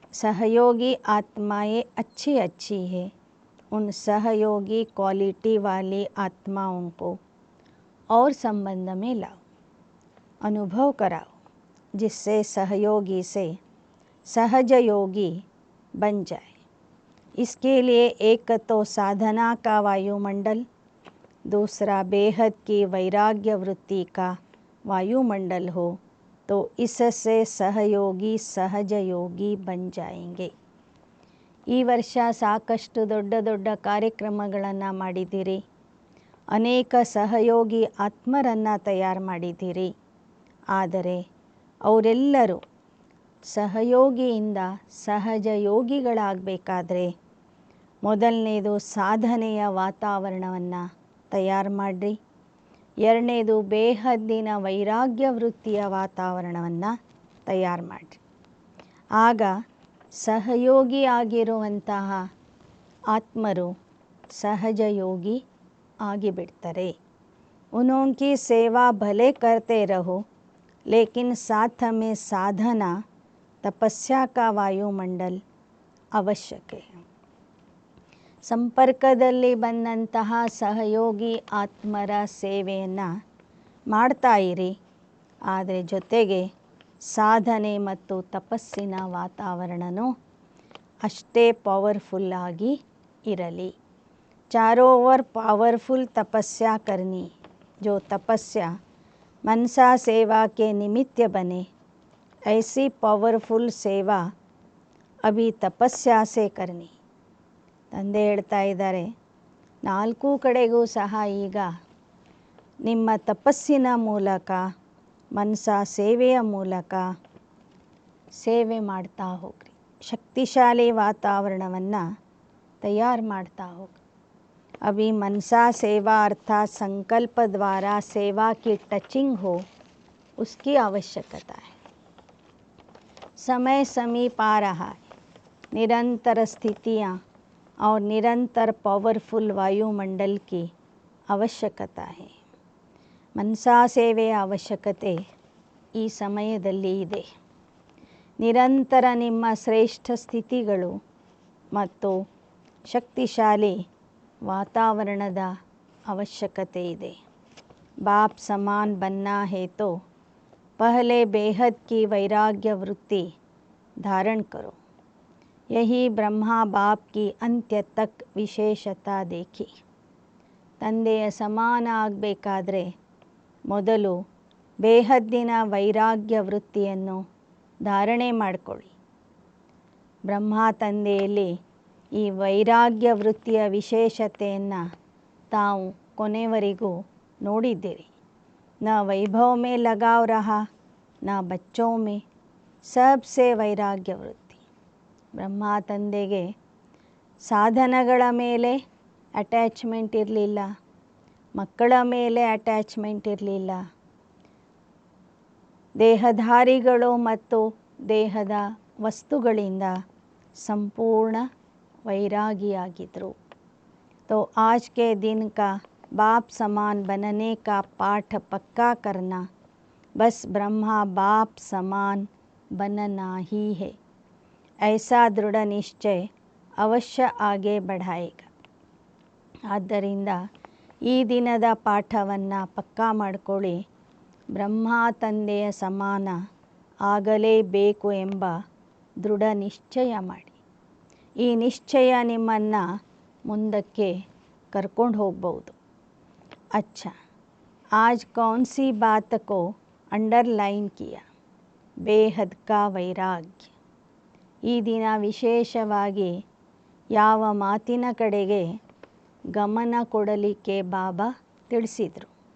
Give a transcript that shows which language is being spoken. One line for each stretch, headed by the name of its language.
Hindi: सहयोगी आत्माएं अच्छी अच्छी है. उन सहयोगी क्वालिटी वाली आत्माओं को और संबंध में लाओ, अनुभव कराओ, जिससे सहयोगी से सहज योगी बन जाए. इसके लिए एक तो साधना का वायुमंडल, दूसरा बेहद की वैराग्य वृत्ति का वायुमंडल हो, तो इससे सहयोगी सहज योगी बन जाएंगे.
Kannada: ಈ ವರ್ಷ ಸಾಕಷ್ಟು ದೊಡ್ಡ ದೊಡ್ಡ ಕಾರ್ಯಕ್ರಮಗಳನ್ನು ಮಾಡಿದ್ದೀರಿ. ಅನೇಕ ಸಹಯೋಗಿ ಆತ್ಮರನ್ನು ತಯಾರು ಮಾಡಿದ್ದೀರಿ. ಆದರೆ ಅವರೆಲ್ಲರೂ ಸಹಯೋಗಿಯಿಂದ ಸಹಜ ಯೋಗಿಗಳಾಗಬೇಕಾದ್ರೆ ಮೊದಲನೇದು ಸಾಧನೆಯ ವಾತಾವರಣವನ್ನು ತಯಾರು ಮಾಡಿರಿ. ಎರಡನೇದು ಬೇಹದ್ದಿನ ವೈರಾಗ್ಯ ವೃತ್ತಿಯ ವಾತಾವರಣವನ್ನು ತಯಾರು ಮಾಡಿರಿ. ಆಗ ಸಹಯೋಗಿ ಆಗಿರುವಂತಹ ಆತ್ಮರು ಸಹಜ ಯೋಗಿ ಆಗಿಬಿಡ್ತಾರೆ.
Hindi: उनकी सेवा भले करते रहो, लेकिन साथ में साधना तपस्या का वायुमंडल आवश्यक है.
Kannada: ಸಂಪರ್ಕದಲ್ಲಿ ಬಂದಂತಹ ಸಹಯೋಗಿ ಆತ್ಮರ ಸೇವೆಯನ್ನು ಮಾಡ್ತಾ ಇರಿ. ಆದರೆ ಜೊತೆಗೆ ಸಾಧನೆ ಮತ್ತು ತಪಸ್ಸಿನ ವಾತಾವರಣನೂ ಅಷ್ಟೇ ಪವರ್ಫುಲ್ ಆಗಿ ಇರಲಿ.
Hindi: चारों ओर पावरफुल तपस्या करनी. जो तपस्या मनसा सेवा के निमित्त बने, ऐसी पावरफुल सेवा अभी तपस्या से करनी.
Kannada: ತಂದೆ ಹೇಳ್ತಾ ಇದ್ದಾರೆ, 4 ಕಡೆಗೂ ಸಹ ಈಗ ನಿಮ್ಮ ತಪಸ್ಸಿನ ಮೂಲಕ, ಮನಸಾ ಸೇವೆಯ ಮೂಲಕ ಸೇವೆ ಮಾಡ್ತಾ ಹೋಗ್ರಿ. ಶಕ್ತಿಶಾಲಿ ವಾತಾವರಣವನ್ನು ತಯಾರು ಮಾಡ್ತಾ ಹೋಗ್ರಿ.
Hindi: अभी मनसा सेवा अर्थात संकल्प द्वारा सेवा की टचिंग हो, उसकी आवश्यकता है. समय समीप आ रहा है. निरंतर स्थितियाँ और निरंतर पावरफुल वायुमंडल की आवश्यकता है.
Kannada: मनसा ಸೇವೆಯ ಅವಶ್ಯಕತೆ ಈ ಸಮಯದಲ್ಲಿ ಇದೆ. ನಿರಂತರ ನಿಮ್ಮ ಶ್ರೇಷ್ಠ ಸ್ಥಿತಿಗಳು ಮತ್ತು ಶಕ್ತಿಶಾಲಿ ವಾತಾವರಣದ ಅವಶ್ಯಕತೆ ಇದೆ.
Hindi: बाप समान बनना है तो पहले बेहद की वैराग्य वृत्ति धारण करो. यही ब्रह्मा बाप की अंत्य तक विशेषता देखी.
Kannada: ತಂದೆಯ ಸಮಾನ ಆಗಬೇಕಾದ್ರೆ ಮೊದಲು ಬೇಹದ್ದಿನ ವೈರಾಗ್ಯ ವೃತ್ತಿಯನ್ನು ಧಾರಣೆ ಮಾಡಿಕೊಳ್ಳಿ. ಬ್ರಹ್ಮ ತಂದೆಯಲ್ಲಿ ಈ ವೈರಾಗ್ಯ ವೃತ್ತಿಯ ವಿಶೇಷತೆಯನ್ನು ತಾವು ಕೊನೆವರೆಗೂ ನೋಡಿದ್ದೀರಿ.
Hindi: ನ वैभव में लगाव रहा ನ बच्चों में सबसे ವೈರಾಗ್ಯ ವೃತ್ತಿ.
Kannada: ಬ್ರಹ್ಮ ತಂದೆಗೆ ಸಾಧನಗಳ ಮೇಲೆ ಅಟ್ಯಾಚ್ಮೆಂಟ್ ಇರಲಿಲ್ಲ, ಮಕ್ಕಳ ಮೇಲೆ ಅಟ್ಯಾಚ್ಮೆಂಟ್ ಇರಲಿಲ್ಲ. ದೇಹಧಾರಿಗಳು ಮತ್ತು ದೇಹದ ವಸ್ತುಗಳಿಂದ ಸಂಪೂರ್ಣ ವೈರಾಗಿಯಾಗಿದ್ದರು.
Hindi: तो आज के दिन का बाप समान बनने का पाठ पक्का करना, बस ब्रह्मा बाप समान बनना ही है. ऐसा दृढ़ निश्चय अवश्य आगे बढ़ाएगा.
Kannada: ಆದ್ದರಿಂದ ಈ ದಿನದ ಪಾಠವನ್ನು ಪಕ್ಕಾ ಮಾಡಿಕೊಳ್ಳಿ. ಬ್ರಹ್ಮ ತಂದೆಯ ಸಮಾನ ಆಗಲೇಬೇಕು ಎಂಬ ದೃಢ ನಿಶ್ಚಯ ಮಾಡಿ. ಈ ನಿಶ್ಚಯ ನಿಮ್ಮನ್ನು ಮುಂದಕ್ಕೆ ಕರ್ಕೊಂಡು ಹೋಗ್ಬೋದು.
Hindi: अच्छा, आज कौन सी बात को अंडरलाइन किया? ಬೇಹದ್ ಕಾ ವೈರಾಗ್ಯ.
Kannada: ಈ ದಿನ ವಿಶೇಷವಾಗಿ ಯಾವ ಮಾತಿನ ಕಡೆಗೆ ಗಮನ ಕೊಡಲಿಕ್ಕೆ ಬಾಬಾ ತಿಳಿಸಿದರು?